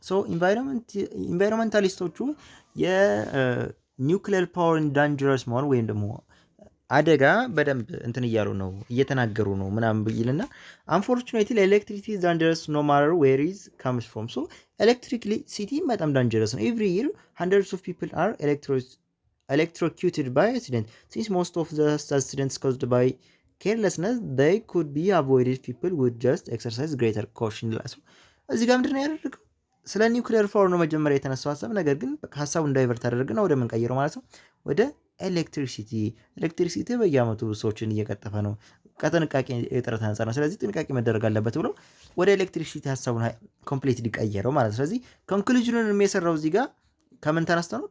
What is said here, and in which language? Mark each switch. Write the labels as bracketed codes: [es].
[am] so ኢንቫይሮንመንታሊስቶቹ የኒውክሊየር ፓወርን ዳንጀረስ መሆን ወይም ደግሞ አደጋ በደንብ እንትን እያሉ ነው እየተናገሩ ነው ምናምን ብይልና [en] አንፎርቹኔትሊ ኤሌክትሪሲቲ ኢዝ ዳንጀረስ ኖ ማተር ዌር ኢዝ ካምስ ፍሮም። [am] ሶ ኤሌክትሪሲቲ በጣም ዳንጀረስ ነው። ኤቭሪ ይር [en] hundreds of people are electrocuted by accident. Since most of the accidents caused by carelessness they could be avoided, people would just exercise greater caution. [am] እዚህ ጋር ምንድነው ያደረገው? ስለ ኒውክሊየር ፓወር ነው መጀመሪያ የተነሳው ሀሳብ። ነገር ግን ሀሳቡን ዳይቨርት አደረግና ወደ ምን ቀይረው ማለት ነው፣ ወደ ኤሌክትሪሲቲ በየአመቱ ሰዎችን እየቀጠፈ ነው ከጥንቃቄ እጥረት አንጻር ነው። ስለዚህ ጥንቃቄ መደረግ አለበት ብሎ ወደ ኤሌክትሪሲቲ ሀሳቡን ኮምፕሊትሊ ቀየረው ማለት ነው። ስለዚህ ኮንክሉዥኑን የሚሰራው እዚህ ጋር ከምን ተነስቶ ነው?